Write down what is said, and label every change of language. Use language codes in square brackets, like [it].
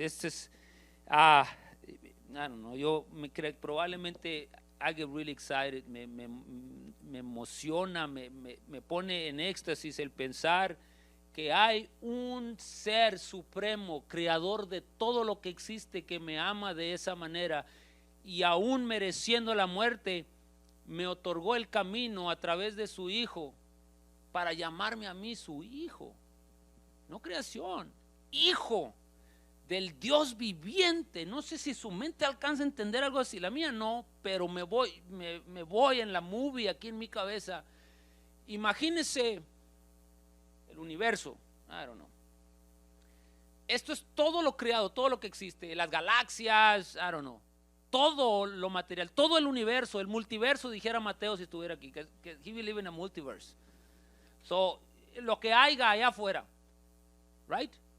[es] Este es, [en] I don't know, [es] yo me creo, probablemente [en] I get really excited, [es] me emociona, me pone en éxtasis el pensar que hay un ser supremo, creador de todo lo que existe, que me ama de esa manera, y aún mereciendo la muerte, me otorgó el camino a través de su Hijo para llamarme a mí su hijo. No creación, hijo. del Dios viviente. No sé si su mente alcanza a entender algo así, la mía no, pero me voy en la movie aquí en mi cabeza. Imagínense el universo, [en] I don't know. [es] Esto es todo lo creado, todo lo que existe, las galaxias, [en] I don't know, [es] todo lo material, todo el universo, el multiverso, dijera Mateo si estuviera aquí, que [en] he believe in a multiverse. [es] So, lo que haya allá afuera, [en] right?